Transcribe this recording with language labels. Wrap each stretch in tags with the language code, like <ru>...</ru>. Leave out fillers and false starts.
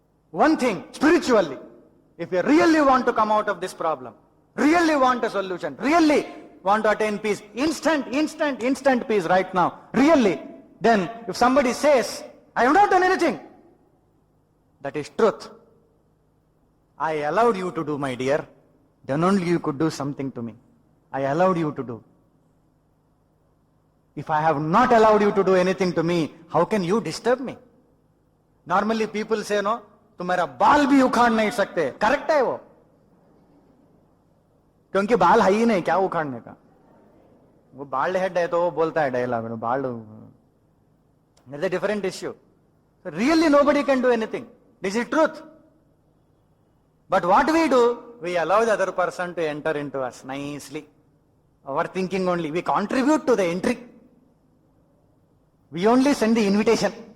<en>One thing, spiritually, if you really want to come out of this problem, really want a solution, really want to attain peace, instant peace right now, really, then if somebody says, I have not done anything, that is truth. I allowed you to do, my dear. Then only you could do something to me. I allowed you to do. If I have not allowed you to do anything to me, how can you disturb me? Normally people say, no,</en> <hi>तुम्हारा बाल भी उखाड़ नहीं सकते. Correct है वो, क्योंकि बाल है ही नहीं, क्या उखाड़ने का. वो बाल्ड हेड है तो वो बोलता है dialogue, bald.</hi> <en>There's a different issue. So really nobody can do anything. This is truth. But what we do, we allow the other person to enter into us nicely. Our thinking only. We contribute to the entry. We only send the invitation.</en>